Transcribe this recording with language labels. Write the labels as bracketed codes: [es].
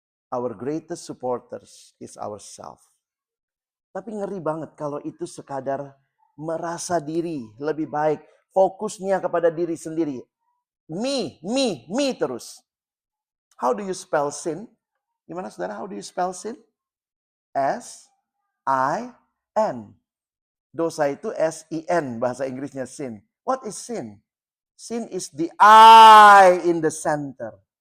[en] Our greatest supporters is ourselves. [id] Tapi ngeri banget kalau itu sekadar merasa diri lebih baik. Fokusnya kepada diri sendiri. Me terus. [en] How do you spell sin? [id] Gimana saudara, [en] how do you spell sin? S-I-N. [id] Dosa itu S-I-N, bahasa Inggrisnya sin. [en] What is sin? Sin is the I in the center.